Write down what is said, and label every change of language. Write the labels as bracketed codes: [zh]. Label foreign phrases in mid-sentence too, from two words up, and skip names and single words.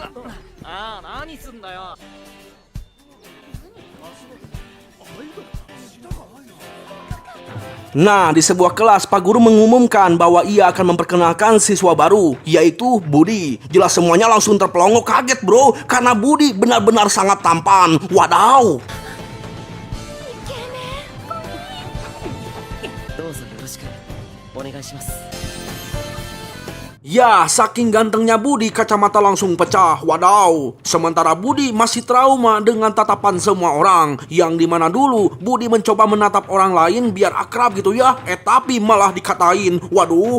[id] Nah, di sebuah kelas, Pak Guru mengumumkan bahwa ia akan memperkenalkan siswa baru, yaitu Budi. Jelas semuanya langsung terpelongo kaget bro, karena Budi benar-benar sangat tampan. Wadaw! [ja] どうぞよろしくお願いします [id] Ya, saking gantengnya Budi, kacamata langsung pecah. Wadaw! Sementara Budi masih trauma dengan tatapan semua orang. Yang dimana dulu Budi mencoba menatap orang lain biar akrab gitu ya. Tapi malah dikatain. Waduh!